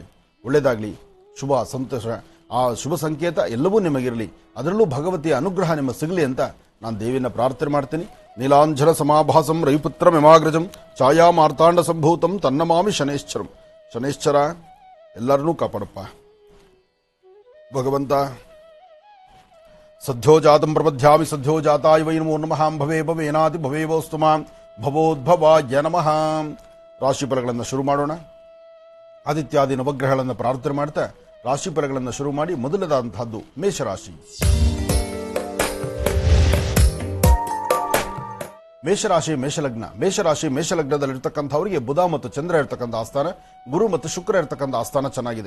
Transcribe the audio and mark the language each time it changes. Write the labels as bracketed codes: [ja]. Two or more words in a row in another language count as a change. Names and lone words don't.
[kn] ಒಳ್ಳೆಯದಾಗಲಿ, ಶುಭ ಸಂತೋಷ, ಆ ಶುಭ ಸಂಕೇತ ಎಲ್ಲವೂ ನಿಮಗಿರಲಿ, ಅದರಲ್ಲೂ ಭಗವತಿಯ ಅನುಗ್ರಹ ನಿಮ್ಮ ಸಿಗಲಿ ಅಂತ ನಾನು ದೇವಿನ ಪ್ರಾರ್ಥನೆ ಮಾಡ್ತೀನಿ. [sa] ನೀಲಾಂಜನ ಸಮಾಭಾಸಂ ರವಿಪುತ್ರ ಮಿಮಾಗ್ರಜಂ ಛಾಯಾ ಮಾರ್ತಾಂಡ ಸಂಭೂತಂ ತನ್ನಮಾಮಿ ಶನೇಶ್ವರಂ. [kn] ಶನೇಶ್ವರ ಎಲ್ಲರನ್ನೂ ಕಾಪಾಡಪ್ಪ ಭಗವಂತ. [sa] ಸದ್ಯೋಜಾತಂ ಪ್ರಪದ್ಯಾಮಿ ಸದ್ಯೋಜಾತಾಯ ವೈ ನಮೋ ನಮಃ. ಭವೇ ಭವೇನಾದಿ ಭವೇವೋಸ್ತು ಮಾಂ ಭವೋದ್ಭವಾಯ ನಮಃ. [kn] ರಾಶಿ ಫಲಗಳನ್ನು ಶುರು ಮಾಡೋಣ. ಆದಿತ್ಯಾದಿ ನವಗ್ರಹಗಳನ್ನು ಪ್ರಾರ್ಥನೆ ಮಾಡ್ತಾ ರಾಶಿ ಫಲಗಳನ್ನು ಶುರು ಮಾಡಿ ಮೊದಲದಾದಂತಹದ್ದು ಮೇಷರಾಶಿ. ಮೇಷಲಗ್ನದಲ್ಲಿರ್ತಕ್ಕಂಥವರಿಗೆ ಬುಧ ಮತ್ತು ಚಂದ್ರ ಇರ್ತಕ್ಕಂಥ ಆಸ್ಥಾನ, ಗುರು ಮತ್ತು ಶುಕ್ರ ಇರ್ತಕ್ಕಂಥ ಆಸ್ಥಾನ ಚೆನ್ನಾಗಿದೆ.